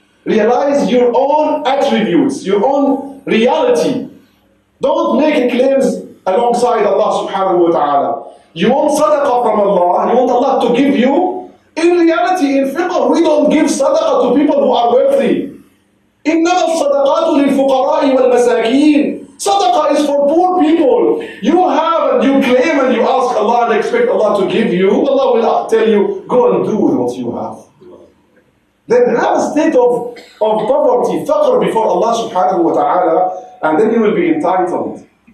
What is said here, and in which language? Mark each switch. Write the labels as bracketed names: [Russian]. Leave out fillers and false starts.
[English] Realize your own attributes, your own reality. Don't make claims alongside Allah subhanahu wa ta'ala. You want sadaqah from Allah, you want Allah to give you. In reality, in fiqh, we don't give sadaqah to people who are wealthy. [Arabic] إنما الصدقات للفقراء والمساكين. [English] Sadaqah is for poor people. You have and you claim and you ask Allah and expect Allah to give you. Allah will tell you, go and do with what you have. Then have a state of poverty, faqr before Allah subhanahu wa ta'ala, and then you will be entitled.